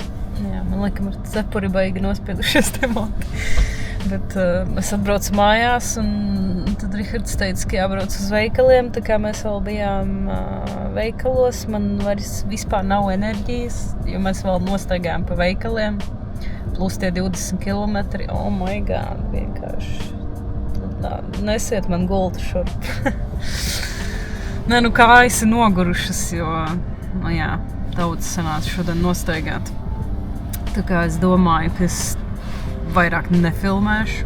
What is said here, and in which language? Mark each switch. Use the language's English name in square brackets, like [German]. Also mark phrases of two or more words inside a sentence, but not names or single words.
[Latvian] Jā, man laikam ar cepuri baigi nospiedušies te moti. Bet es atbraucu mājās, un tad Rihards teica, ka jābrauc uz veikaliem, tā kā mēs vēl bijām veikalos. Man vairs vispār nav enerģijas, jo mēs vēl nostaigājām pa veikaliem, plus tie 20 kilometri. [English] Oh my God, [Latvian] vienkārši. Nesiet man gultu šurp. Nē, kājas ir nogurušas, jo, daudz sanāca šodien nostaigāt. Tā kā es domāju, ka es vairāk nefilmēšu.